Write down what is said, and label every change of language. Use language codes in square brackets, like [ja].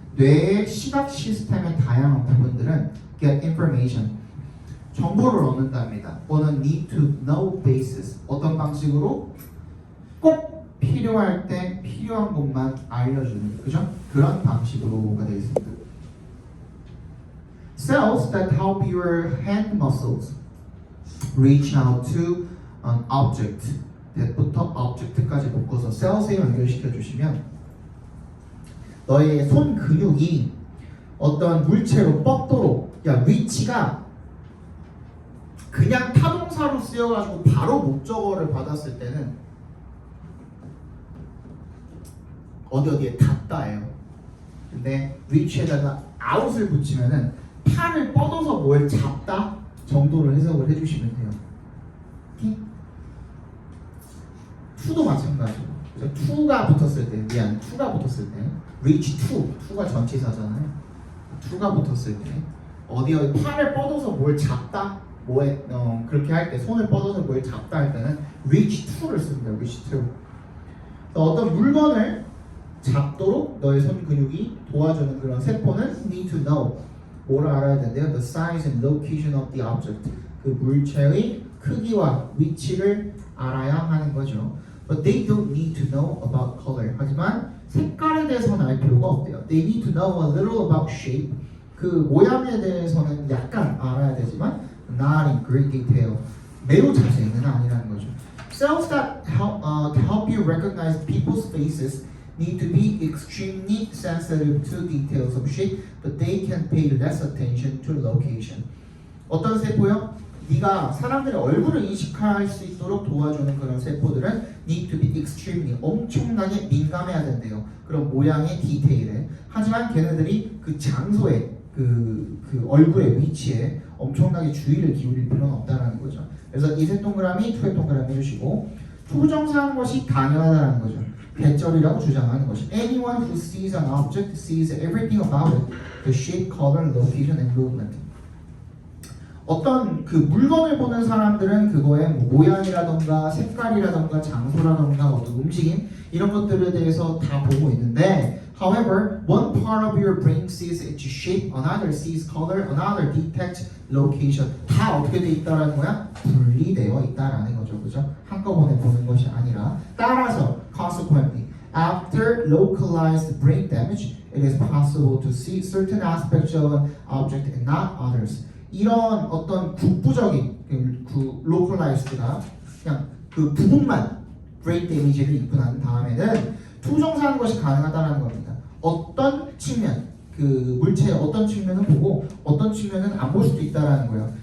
[ko] 뇌의 시각 시스템의 다양한 부분들은 [en] get information, [ko] 정보를 얻는답니다. [en] on a need-to-know basis. [ko] 어떤 방식으로? 꼭 필요할 때 필요한 것만 알려주는, 그죠? 그런 방식으로가 되겠습니다. [en] Cells that help your hand muscles reach out to an object. [ko] that부터 object까지 묶어서 cells에 연결시켜 주시면 너의 손 근육이 어떤 물체로 뻗도록 reach가 그냥 타동사로 쓰여가지고 바로 목적어를 받았을 때는 어디에 닿다예요. 근데 reach에다가 out을 붙이면은 팔을 뻗어서 뭘 잡다 정도로 해석을 해주시면 돼요. to도 마찬가지고. 그래서 to가 붙었을 때, to가 붙었을 때, reach to가 전치사잖아요. to가 붙었을 때, 어디에 팔을 뻗어서 뭘 잡다, 그렇게 할 때, 손을 뻗어서 뭘 잡다 할 때는 reach to를 씁니다. [en] reach to. [ko] 어떤 물건을 잡도록 너의 손 근육이 도와주는 그런 세포는 [en] need to know. [ko] 뭐를 알아야 되는데요? [en] The size and location of the object. [ko] 그 물체의 크기와 위치를 알아야 하는 거죠. [en] But they don't need to know about color. [ko] 하지만 색깔에 대해서는 알 필요가 없대요. [en] They need to know a little about shape. [ko] 그 모양에 대해서는 약간 알아야 되지만 [en] not in great detail. [ko] 매우 자세히는 아니라는 거죠. [en] Cells that help you recognize people's faces need to be extremely sensitive to details of shape, but they can pay less attention to location. [ko] 어떤 세포요? 네가 사람들의 얼굴을 인식할 수 있도록 도와주는 그런 세포들은 [en] need to be extremely, [ko] 엄청나게 민감해야 된대요. 그런 모양의 디테일에. 하지만 걔네들이 그 장소에, 그 얼굴의 위치에 엄청나게 주의를 기울일 필요는 없다는 거죠. 그래서 이색 동그라미, 투의 동그라미 해주시고, 투정사한 것이 당연하다는 거죠. 배절이라고 주장하는 것이 [en] anyone who sees an object sees everything about it, the shape, color, location, and movement. [ko] 어떤 그 물건을 보는 사람들은 그거의 모양이라던가 색깔이라던가 장소라던가 어떤 움직임 이런 것들에 대해서 다 보고 있는데 [en] however, one part of your brain sees its shape, another sees color, another detects location. [ko] 다 어떻게 돼 있다라는 거야? 분리되어 있다라는 거죠. 그죠? 한꺼번에 보는 것이 아니라 따라서 [en] consequently, after localized brain damage, it is possible to see certain aspects of an object and not others. [ko] 이런 어떤 국부적인 그 localized가 그냥 그 부분만 brain damage를 입고 난 다음에는 투정사하는 것이 가능하다는 겁니다. 어떤 측면, 그 물체의 어떤 측면은 보고 어떤 측면은 안 볼 수도 있다는 거예요.